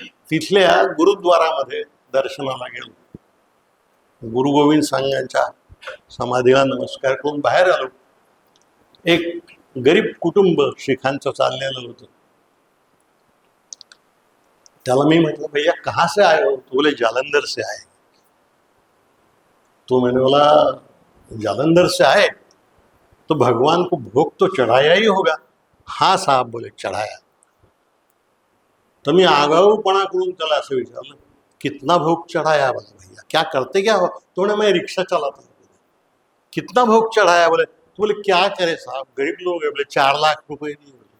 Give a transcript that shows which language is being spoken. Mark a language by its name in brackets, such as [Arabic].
[Marathi] तिथल्या गुरुद्वारामध्ये दर्शनाला गेलो. गुरु गोविंद साहेबांच्या समाधीला नमस्कार करून बाहेर आलो. एक गरीब कुटुंब शिखांचं चाललेलं होतं. त्याला मी म्हटलं, [Hindi] भैया कहाँ से आए हो? तो बोले जालंधर से आए. तो मैंने बोला जालंधर से आए तो भगवान को भोग तो चढ़ाया ही होगा. हाँ साहब बोले चढ़ाया. [Marathi] तो मी आगाऊपणा करून त्याला असं विचारलं, [Hindi] कितना भोग चढ़ाया? बोले भैया क्या करते क्या हो? तो ने मैं रिक्शा चलाता. कितना भोग चढ़ाया? बोले तो बोले क्या करे साहब, गरीब लोग है. बोले 4 लाख रुपये दिए.